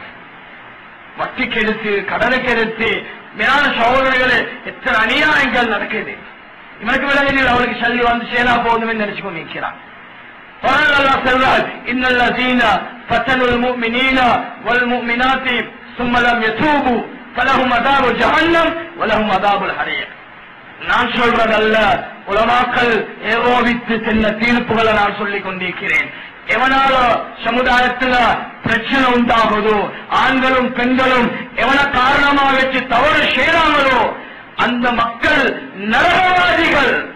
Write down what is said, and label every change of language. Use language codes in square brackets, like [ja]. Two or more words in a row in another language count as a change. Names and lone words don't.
[ta] வட்டிக்கு எடுத்து கடனுக்கு எடுத்து மேலான சகோதரர்களே எத்தனை அநியாயங்கள் நடக்குது. இவனுக்கு விளங்குதில்லை அவருக்கு சல்லி வந்து சேனா போதும் நினைச்சு கொண்டு நிற்கிறான். [ar] சொல்றார் إن الذين فتنوا المؤمنين والمؤمنات ثم لم يتوبوا فلهم عذاب جهنم ولهم عذاب الحريق. [ta] நான் சொல்றதல்ல, உலமாக்கள் ஏகோபித்து சென்ற தீர்ப்புகளை நான் சொல்லிக் கொண்டிருக்கிறேன். எவனால சமுதாயத்துல பிரச்சனை உண்டாகுதோ, ஆண்களும் பெண்களும் எவன காரணமா வச்சு தவறு செய்யறாங்களோ அந்த மக்கள் நரகவாதிகள்.